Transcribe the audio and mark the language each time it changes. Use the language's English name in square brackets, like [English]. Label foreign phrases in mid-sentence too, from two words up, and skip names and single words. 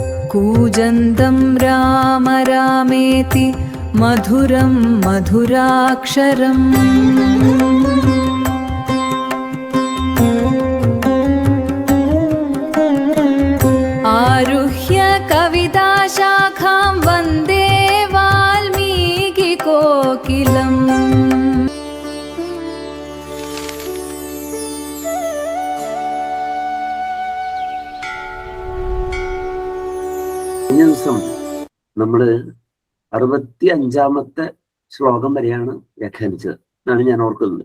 [Sanskrit] कूजन्तं राम रामेति मधुरं मधुराक्षरम् आरुह्य कविताशाखां वन्दे वाल्मीकिकोकिलम्। [Malayalam] കഴിഞ്ഞ ദിവസം നമ്മള് 65-ാമത്തെ ശ്ലോകം വരെയാണ് വ്യാഖ്യാനിച്ചത് എന്നാണ് ഞാൻ ഓർക്കുന്നത്.